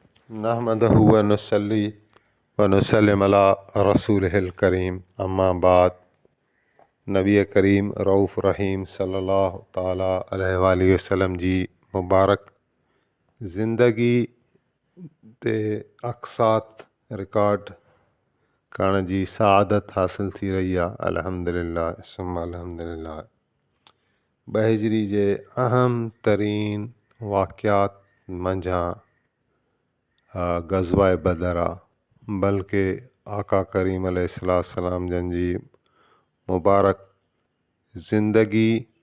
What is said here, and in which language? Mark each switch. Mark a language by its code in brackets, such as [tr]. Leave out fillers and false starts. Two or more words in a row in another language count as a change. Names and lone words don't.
[ar] نحمده ونصلي ونسلم على رسوله الكريم أما بعد. [sd] नबी करीम रऊफ़ रहीम [ar] صلى الله تعالى عليه وسلم [sd] जी मुबारक ज़िंदगी ते अक़सात रिकॉर्ड करण जी सआदत हासिल थी रही आहे। [ar] الحمد لله ثم الحمد لله. [sd] हिजरी जे अहम तरीन वाक़यात मंझां ग़ज़वा बदर आहे, बल्कि आका करीम अलैहिस्सलाम जन जी मुबारक ज़िंदगी